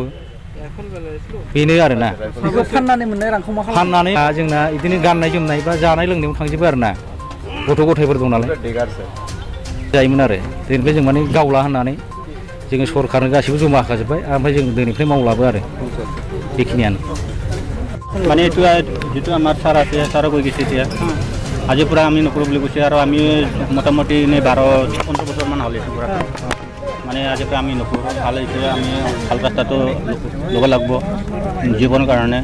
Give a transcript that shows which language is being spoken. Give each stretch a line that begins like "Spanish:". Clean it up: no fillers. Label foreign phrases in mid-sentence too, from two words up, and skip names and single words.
Bodo: बेनो आरोना। फाननानै जोंना बिदिनो गाननाय जोमनाय बा जानाय लोंनायाव थांजोबो आरोना। गथ' गथायफोर दं नालाय जायोमोन आरो। दिनैनिफ्राय जों माने गावला होननानै जोङो सरकारनो गासिबो जमा होखाजोब्बाय, ओमफ्राय जों दिनैनिफ्राय मावलाबो आरो बेखिनियानो।
Assamese: মানে এইটো যিটো আমাৰ ছাৰ আছে, ছাৰো কৈ গৈছে এতিয়া আজিৰ পৰা আমি নকৰোঁ বুলি কৈছে। আৰু আমি মোটামুটি এনেই 12-15 বছৰমান হ'ল এইটো পৰা, মানে আজিৰ পৰা আমি নকৰোঁ। ভাল হৈছে, আমি ভাল ৰাস্তাটো ল'ব লাগিব জীৱনৰ কাৰণে।